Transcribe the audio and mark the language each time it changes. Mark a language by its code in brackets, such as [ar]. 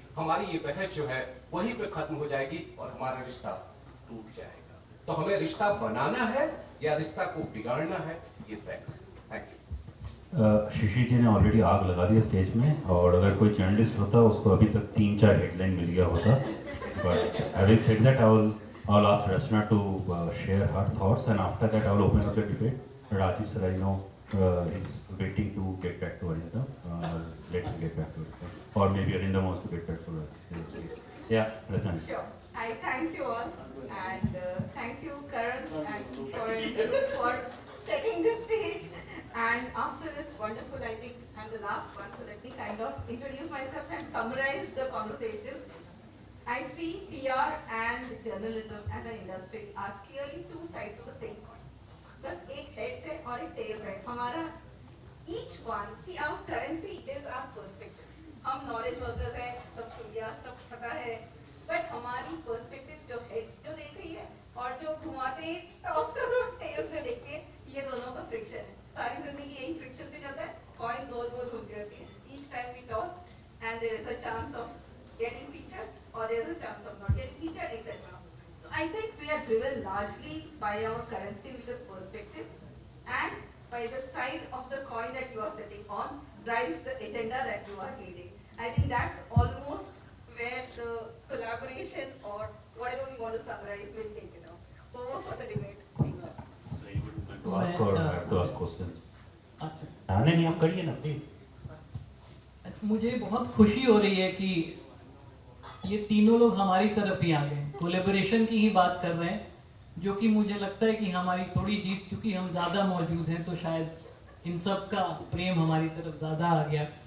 [hi] हमारी ये बहस जो है वहीं पे खत्म हो जाएगी और हमारा रिश्ता टूट जाएगा। तो हमें रिश्ता बनाना है या रिश्ता को बिगाड़ना है, ये तय करें। Thank you. शिशिर जी ने ऑलरेडी आग लगा दी स्टेज में, और अगर कोई जर्नलिस्ट होता उसको अभी तक 3-4 हेडलाइन मिल गया होता। [en] But having said that, I'll ask Rasna to share her thoughts, and after that I will open up the debate. Rajiv sir, I know is waiting to get back to Arinda. Let him get back to it. Or maybe Arinda wants to get back to it. Yeah, Rasna. Sure. I thank you all, and thank you, Karan, and for setting the stage. And after this wonderful, I think I'm the last one, so let me kind of introduce myself and summarize the conversation. I see PR and journalism as an industry are clearly 2 sides of the same coin. [hi] बस एक heads है और एक tails है. [en] हमारा each one, see our currency is our perspective. [hi] हम knowledge workers हैं, सब सुन लिया, सब पता है, but हमारी perspective जो heads जो देख रही है और जो घुमाते toss करो tails जो देखते हैं, ये दोनों का friction है. सारी जिंदगी यही friction पे चलता है, coin गोल गोल घूमती रहती है. [en] Each time we toss and there is a chance of getting featured or there is a chance of not getting featured, etc. So I think we are driven largely by our currency, which is perspective, and by the side of the coin that you are sitting on drives the agenda that you are leading. I think that's almost where the collaboration or whatever we want to summarize will take it out. Over for the debate. To ask or I have to ask questions. [hi] अच्छा, नहीं आप करिए ना please. मुझे बहुत खुशी हो रही है कि ये तीनों लोग हमारी तरफ ही आ गए, कोलैबोरेशन की ही बात कर रहे हैं, जो कि मुझे लगता है कि हमारी थोड़ी जीत, चूंकि हम ज़्यादा मौजूद हैं तो शायद इन सब का प्रेम हमारी तरफ ज़्यादा आ गया।